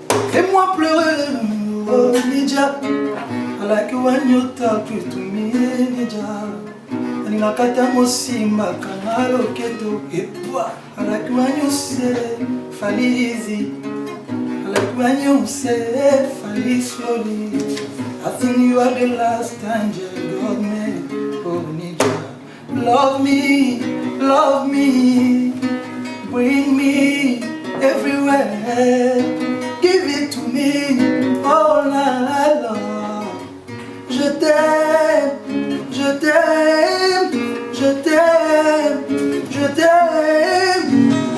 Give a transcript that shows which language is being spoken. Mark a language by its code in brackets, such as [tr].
[fr] Fais-moi pleurer, oh Nidja. [en] I like you when you talk to me, Nidja. [ln] Aninakata mosimba kangalo keto epwa. [en] I like you when you say, fall easy. I like when you say, fall slowly. I think you are the last angel God made, oh Nidja. Love me, bring me everywhere. Give it to me, oh la la. [fr] Je t'aime, je t'aime, je t'aime, je t'aime.